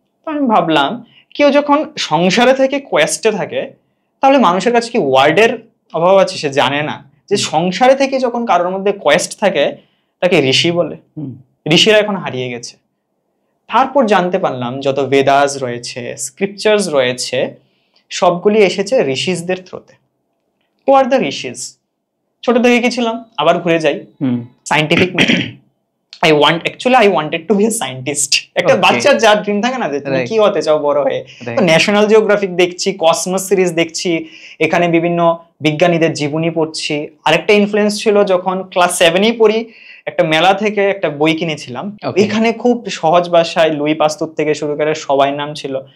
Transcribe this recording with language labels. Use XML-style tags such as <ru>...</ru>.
<bn>তো আমি ভাবলাম, কেউ যখন সংসারে থেকে কোয়েস্টে থাকে, তাহলে মানুষের কাছে কি ওয়ার্ডের অভাব আছে, সে জানে না যে সংসারে থেকে যখন কারোর মধ্যে কোয়েস্ট থাকে, তাকে ঋষি বলে। ঋষিরা এখন হারিয়ে গেছে। তারপর জানতে পারলাম যত বেদাস রয়েছে, স্ক্রিপচার্স রয়েছে, সবগুলি এসেছে ঋষিসদের থ্রুতে।</bn> <en>Who are the rishis?</en> <bn>ছোট থেকে কি ছিলাম, আবার ঘুরে যাই scientific method.</bn> <en>I wanted to be a scientist.</en> <bn>একটা বাচ্চার যার ড্রিম থাকে না, যে তুমি কি হতে চাও বড় হয়ে, তো ন্যাশনাল জিওগ্রাফিক দেখছি, কসমস সিরিজ দেখছি, এখানে বিভিন্ন বিজ্ঞানীদের জীবনী পড়ছি। আরেকটা ইনফ্লুয়েন্স ছিল, যখন ক্লাস 7-এই পড়ি, একটা মেলা থেকে একটা বই কিনেছিলাম, এখানে খুব সহজ ভাষায় লুই পাস্তুর থেকে শুরু করে সবাই নাম ছিল।</bn>